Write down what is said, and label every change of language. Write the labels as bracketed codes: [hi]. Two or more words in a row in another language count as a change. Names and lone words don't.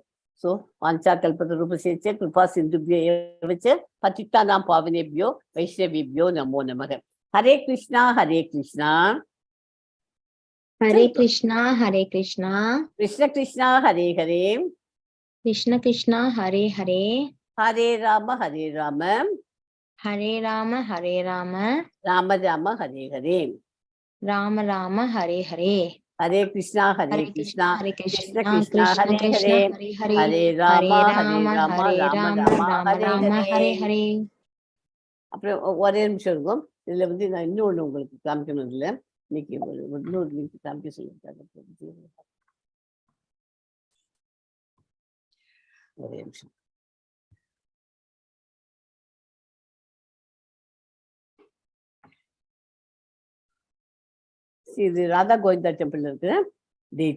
[sa] सो वाञ्छा कल्पतरुभ्यश्च कृपा सिन्धुभ्यो एव च पतितानां पावनेभ्यो वैष्णवेभ्यो नमो नमः. हरे कृष्ण हरे कृष्ण हरे कृष्ण हरे कृष्ण कृष्ण कृष्ण हरे हरे कृष्ण कृष्ण हरे हरे हरे राम हरे राम हरे राम हरे राम राम राम हरे हरे राम राम हरे हरे. हरे कृष्ण हरे कृष्ण ஹரே கிருஷ்ண கிருஷ்ணா कृष्ण हरे கிருஷ்ண ஹரே हरे हरे हरे राम हरे राम ஹரே ராம ராம ராம राम राम ஹரே ஹரே ஹரே. ஹரே. [ta] அப்புறம் ஒரே நிமிஷம் இருக்கும். இதுல நான் இன்னொன்று உங்களுக்கு காமிக்கணும். இல்லை இன்னைக்கு இன்னொரு லிங்க் காமிக்க சொல்லியிருக்காங்க. ஒரே நிமிஷம். இது ராதா கோவிந்தா டெம்பிள் இருக்கிற டேட்.